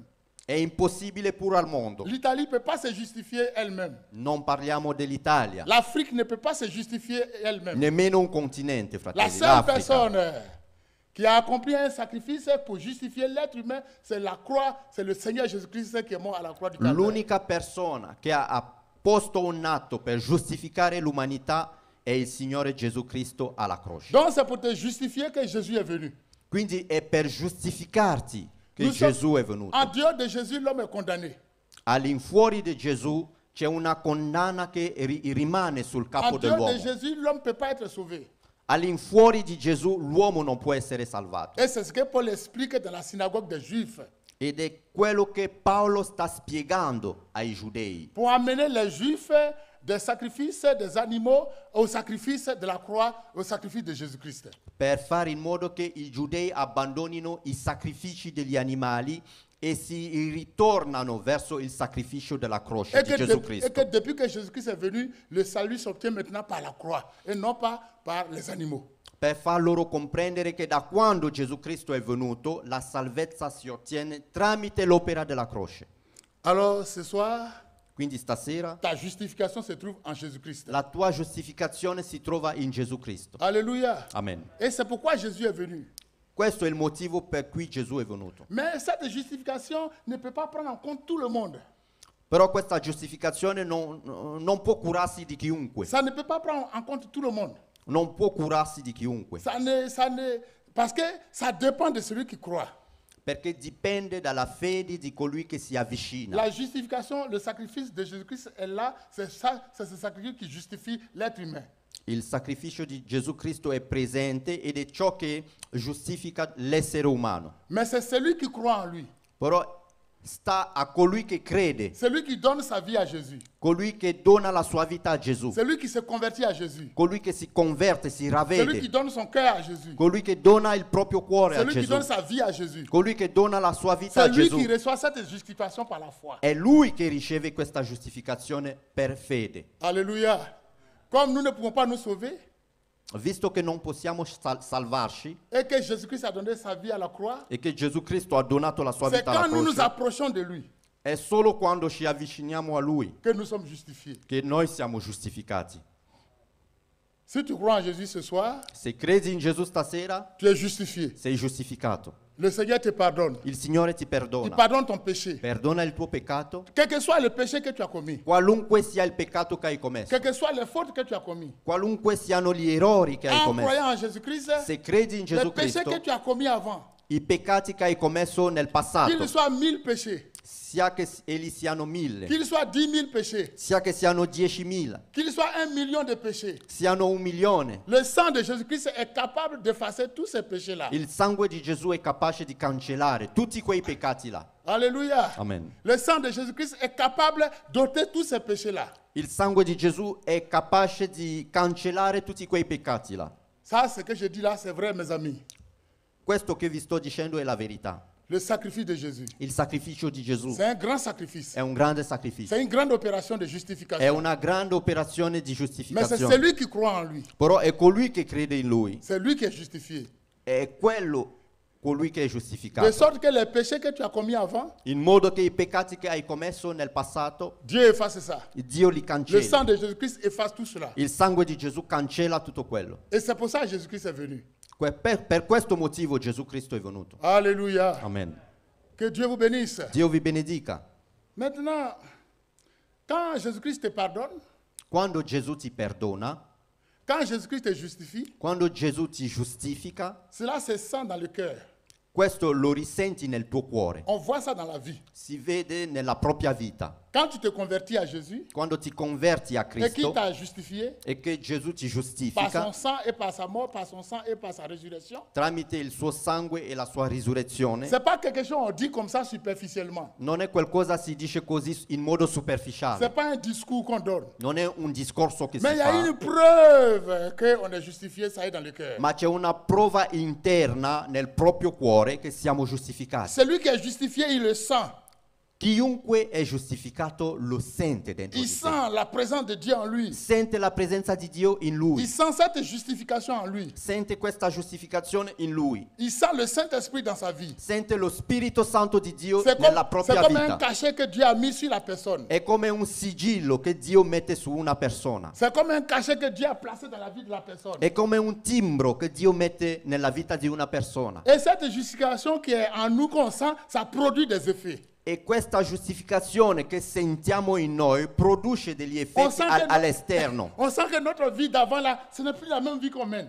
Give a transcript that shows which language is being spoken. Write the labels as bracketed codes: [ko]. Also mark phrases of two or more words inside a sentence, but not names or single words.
[it] È impossibile pure al mondo. [fr] L'Italie ne peut pas se justifier elle-même. [it] Non parliamo dell'Italia, [fr] L'Afrique ne peut pas se justifier elle-même. [it] nemmeno un continente, [fr] La [it] fratelli. [fr] seule [it] L'Africa. [fr] personne qui a accompli un sacrifice pour justifier l'être humain, c'est la croix, c'est le Seigneur Jésus-Christ qui est mort à la croix du Calvaire. [it] L'unica persona che ha posto un atto per giustificare l'umanità è il Signore Gesù Cristo alla croce. [fr] Donc c'est pour te justifier que Jésus est venu. [it] Quindi è per giustificarti che [fr] Nous sommes- [it] Gesù è venuto. [fr] En dehors de Jésus, l'homme est condamné. [it] All'infuori di Gesù c'è una condanna che rimane sul capo [fr] En dehors de [it] dell'uomo. [fr] Jésus, l'homme ne peut pas être sauvé. [it] All'infuori di Gesù l'uomo non può essere salvato. [fr] Et c'est ce que Paul explique dans la synagogue des Juifs. [it] Ed è quello che Paolo sta spiegando ai giudei. [fr] Pour amener les Juifs des sacrifices des animaux au sacrifice de la croix, au sacrifice de Jésus-Christ. [it] Per fare in modo che i giudei abbandonino i sacrifici degli animali e si ritornano verso il sacrificio della croce di Gesù [fr] Et [it] Cristo. [fr] que depuis que Jésus-Christ est venu, le salut s'obtient maintenant par la croix et non pas par les animaux. [it] Per far loro comprendere che da quando Gesù Cristo è venuto, la salvezza si ottiene tramite l'opera della croce. [fr] Alors ce soir, [it] Quindi stasera [fr] ta justification se trouve en Jésus-Christ. [it] la tua giustificazione si trova in Gesù Cristo. [fr] Alléluia. Amen. Et c'est pourquoi Jésus est venu. [it] Questo è il motivo per cui Gesù è venuto. [fr] Mais cette justification ne peut pas prendre en compte tout le monde. [it] Però questa giustificazione non può curarsi di chiunque. [fr] Ça ne peut pas prendre en compte tout le monde. [it] Non può curarsi di chiunque. [fr] Parce que ça dépend de celui qui croit. [it] Perché dipende dalla fede di colui che si avvicina. [fr] La justification, le sacrifice de Jésus-Christ est là. C'est ce sacrifice qui justifie l'être humain. [it] Il sacrificio di Gesù Cristo è presente ed è ciò che giustifica l'essere umano. [fr] Mais c'est celui qui croit en lui. [it] Però sta a colui che crede, [fr] Celui qui donne sa vie à Jésus. [it] colui che dona la sua vita a Gesù, [fr] Celui qui se convertit à Jésus. [it] colui che si converte, si [fr] Celui qui [it] ravvede, [fr] donne son cœur à Jésus. [it] colui che dona il proprio cuore a [fr] Celui qui [it] Gesù, [fr] donne sa vie à Jésus. [it] colui che dona la sua vita a [fr] C'est lui [it] Gesù. [fr] qui reçoit cette justification par la foi. [it] È lui che riceve questa giustificazione per fede. [fr] Alléluia. Comme nous ne pouvons pas nous sauver [it] Visto che non possiamo salvarci [fr] et que Jésus-Christ a donné sa vie à la croix, [it] e che Gesù Cristo ha donato la sua [fr] c'est [it] vita alla [fr] quand nous nous [it] croce, [fr] approchons de lui [it] è solo quando ci avviciniamo a lui [fr] que nous sommes justifiés. [it] che noi siamo giustificati. [fr] Si tu crois en Jésus ce soir, [it] Se credi in Gesù stasera, [fr] tu es justifié. [it] sei giustificato. [fr] Le Seigneur te pardonne. [it] Il Signore ti [fr] Il [it] perdona. [fr] pardonne ton péché. [it] Perdona il tuo peccato, [fr] Quel que soit le péché que tu as commis, [it] qualunque sia il peccato che hai commesso, [fr] quelles que soient les fautes que tu as commis, [it] qualunque siano gli errori che hai [fr] en [it] commesso. [fr] croyant en Jésus-Christ, [it] Se credi in [fr] les [it] Gesù [fr] péchés [it] Cristo, [fr] que tu as commis avant, [it] i peccati che hai commesso nel passato, [fr] qu'ils soient 1000 péchés, [it] sia che essi siano 1000, [fr] qu'ils soient 10 000 péchés, [it] sia che siano 10.000, [fr] qu'ils soient 1 million de péchés, [it] siano 1 milione, [fr] le sang de Jésus-Christ est capable d'effacer tous ces péchés-là. [it] il sangue di Gesù è capace di cancellare tutti quei peccati là. [fr] Alléluia. Amen. Le sang de Jésus-Christ est capable d'ôter tous ces péchés-là. [it] Il sangue di Gesù è capace di cancellare tutti quei peccati là. [fr] Ça, ce que je dis là, c'est vrai, mes amis. [it] Questo che vi sto dicendo è la verità. [fr] Le sacrifice de Jésus, [it] Il sacrificio di Gesù [fr] c'est un grand sacrifice. [it] è un grande sacrificio. [fr] C'est une grande opération de [it] È [fr] justification. [it] una grande operazione di [fr] Mais c'est [it] giustificazione. [fr] celui qui croit en lui. [it] Però è colui che crede in lui, [fr] C'est lui qui est justifié. [it] è colui che è [fr] De [it] giustificato. [fr] sorte que les péchés que tu as commis avant, [it] In modo che i peccati che hai commesso nel passato, [fr] Dieu efface ça. [it] Dio li [fr] Le [it] cancella. [fr] sang de Jésus-Christ efface tout cela. [it] Il sangue di Gesù cancella tutto quello. [fr] Et c'est pour ça que Jésus-Christ est venu. [it] Per questo motivo Gesù Cristo è venuto. [fr] Alléluia. Amen. Que Dieu vous bénisse. [it] Dio vi benedica. [fr] Maintenant, quand Jésus-Christ te pardonne, [it] Quando Gesù ti perdona, [fr] quand Jésus-Christ te justifie, [it] quando Gesù ti giustifica, [fr] cela se sent dans le cœur. [it] questo lo risenti nel tuo cuore. [fr] On voit ça dans la vie. [it] Si vede nella propria vita. [fr] Quand tu te convertis à Jésus [it] Quando ti converti a [fr] et qu'il [it] Cristo [fr] t'a justifié [it] e che Gesù ti [fr] par son [it] giustifica [fr] sang et par sa mort, par son sang et par sa résurrection, [it] tramite il suo sangue e la sua risurrezione, [fr] c'est pas quelque chose qu'on dit comme ça superficiellement. [it] non è qualcosa si dice così in modo superficiale. [fr] C'est pas un discours qu'on donne. [it] Non è un discorso che [fr] Mais [it] si [fr] il y a une [it] fa, [fr] preuve qu'on est justifié, ça est dans le cœur. [it] ma c'è una prova interna nel proprio cuore che siamo giustificati. [fr] Celui qui est justifié, il le sent. [it] Chiunque è giustificato lo sente dentro [fr] Il [it] di sé. [fr] sent la présence de Dieu en lui. [it] Sente la presenza di Dio in lui. [fr] Il sent cette justification en lui. [it] Sente questa giustificazione in lui. [fr] Il sent le Saint-Esprit dans sa vie. [it] Sente lo Spirito Santo di Dio [fr] C'est [it] nella [fr] comme, [it] propria [fr] un [it] vita. [fr] cachet que Dieu a mis sur la personne. [it] È come un sigillo che Dio mette su una persona. [fr] C'est comme un cachet que Dieu a placé dans la vie de la personne. [it] È come un timbro che Dio mette nella vita di una persona. [fr] Et cette justification qui est en nous qu'on sent, ça produit des effets. [it] E questa giustificazione che sentiamo in noi produce degli effetti all'esterno. [fr] On sent que notre vie d'avant là, ce n'est plus la même vie qu'on mène.